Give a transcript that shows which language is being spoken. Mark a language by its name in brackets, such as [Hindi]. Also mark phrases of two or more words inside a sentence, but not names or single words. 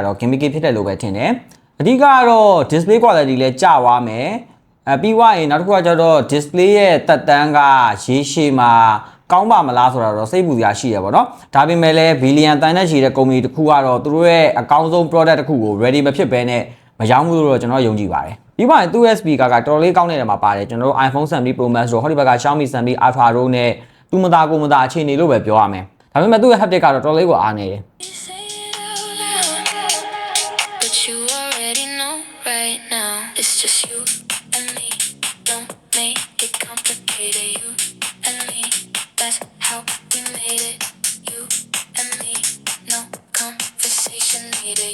[Burmese] တော့ gimmick ဖြစ်တယ်လို့ပဲထင်တယ်အဓိကတော့ [English] display quality [Burmese] လည်းကျသွားမယ်ပြီးွားရင်နောက်တစ်ခုကကျတော့ display ရဲ့တက်တန်းကရေးရှည်မှာကောင်းပါမလားဆိုတာတော့စိတ်ပူစရာရှိရပါတော့ဒါပေမဲ့လည်းဘီလီယံတန်နဲ့ရှိတဲ့ကုမ္ပဏီတစ်ခုကတော့သူတို့ရဲ့အကောင်းဆုံး product တစ်ခုကို ready မဖြစ်ဘဲနဲ့မရောင်းဘူးလို့တော့ကျွန်တော်ယုံကြည်ပါတယ်ပြီးပါရင်သူ့ speaker ကတော်တော်လေးကောင်းနေတယ်မှာပါတယ်ကျွန်တော်တို့ iPhone 70 Pro Max တို့ဟောဒီဘက်က Xiaomi 70 Ultra တို့နဲ့သူမသားကိုမသားအခြေအနေလို့ပဲပြောရမယ်ဒါပေမဲ့သူ့ရဲ့ haptic ကတော့တော်လေးကိုအားနေတယ် [English] But you already know right now. It's just you and me. Don't make it complicated. You and me. That's how we made it. You and me. No conversation needed.